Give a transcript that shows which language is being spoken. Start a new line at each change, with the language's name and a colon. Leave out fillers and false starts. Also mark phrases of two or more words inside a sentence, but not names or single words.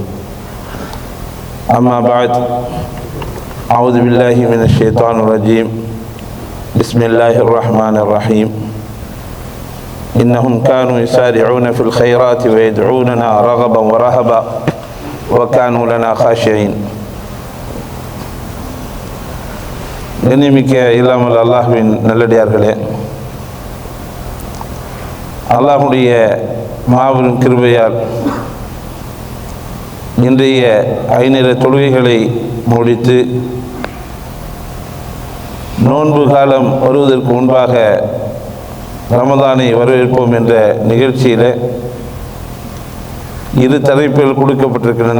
Arabic: أما بعد، أعوذ بالله من الشيطان الرجيم. بسم الله الرحمن الرحيم. إنهم كانوا يسارعون في الخيرات ويدعوننا رغبا ورهبا وكانوا لنا خاشعين.
Tamil: கண்ணியமிக்க இல்லாமல் அல்லாஹ்வின் நல்லடியார்களே, அல்லாஹ்வுடைய மாபெரும் கிருபையால் இன்றைய 5 நேர தொழுகைகளை முடித்து நோன்பு காலம் வருவதற்கு முன்பாக ரமதானை வரவேற்போம் என்ற நிகழ்ச்சியில் 2 தலைப்புகள் கொடுக்கப்பட்டிருக்கின்றன.